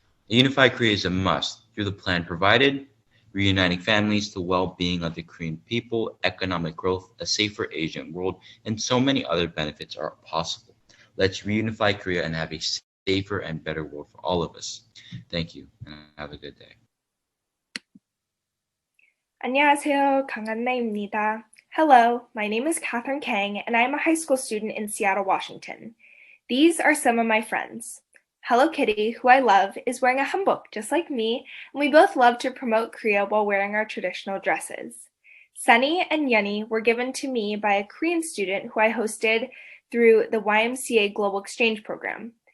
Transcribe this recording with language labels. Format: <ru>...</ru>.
<en>A unified Korea is a must. Through the plan provided, reuniting families, the well-being of the Korean people, economic growth, a safer Asian world, and so many other benefits are possible. Let's reunify Korea and have a safer and better world for all of us. Thank you, and have a good day.</en> <ko>안녕하세요, 강한나입니다.</ko> <en>Hello, my name is Catherine Kang, and I am a high school student in Seattle, Washington. These are some of my friends. Hello Kitty, who I love, is wearing a hanbok just like me, and we both love to promote Korea while wearing our traditional dresses. Sunny and Yunny were given to me by a Korean student who I hosted through the YMCA Global Exchange Program.</en>